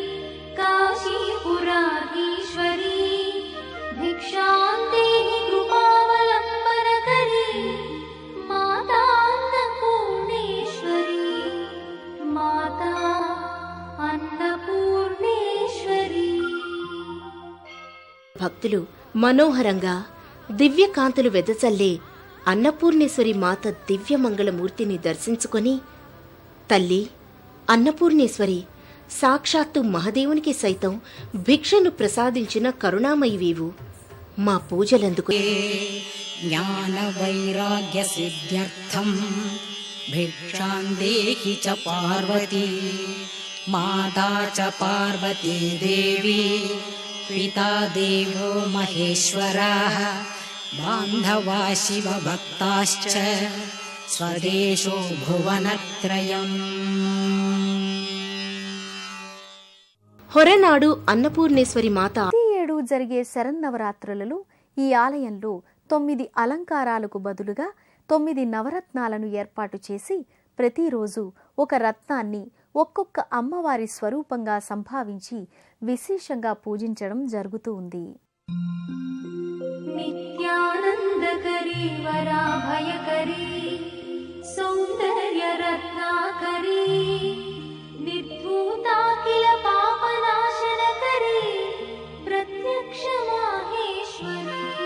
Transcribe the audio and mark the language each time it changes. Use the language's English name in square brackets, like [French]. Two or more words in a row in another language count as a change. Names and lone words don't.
[Sanskrit] काशीपुराधीश्वरी भिक्षां देहि कृपावलंबनकरी मातान्नपूर्णेश्वरी माता अन्नपूर्णेश्वरी. [Telugu] భక్తులు మనోహరంగా దివ్యకాంతులు వెదజల్లే అన్నపూర్ణేశ్వరి మాత దివ్యమంగళమూర్తిని దర్శించుకొని, తల్లి అన్నపూర్ణేశ్వరి సాక్షాత్తు మహదేవునికి సైతం భిక్షను ప్రసాదించిన కరుణామయివీవు, మా పూజలందుకు. [Sanskrit] జ్ఞాన వైరాగ్య సిద్ధ్యర్థం భిక్షాం దేహి చ పార్వతీ మాతా చ పార్వతీ దేవి పితా దేవో మహేశ్వరః बान्धवा शिवभक्ताश्च स्वदेशो भुवनत्रयम्। [Telugu] హొరనాడు అన్నపూర్ణేశ్వరి మాత ప్రతి ఏడు జరిగే శరన్నవరాత్రులలో ఈ ఆలయంలో 9 అలంకారాలకు బదులుగా 9 నవరత్నాలను ఏర్పాటు చేసి ప్రతిరోజు ఒక రత్నాన్ని ఒక్కొక్క అమ్మవారి స్వరూపంగా సంభావించి విశేషంగా పూజించడం జరుగుతూ ఉంది. [Sanskrit] नित्यानन्दकरी वराभयकरी सौन्दर्यरत्नाकरी निर्धूताखिल पापनाशनकरी प्रत्यक्ष माहेश्वरी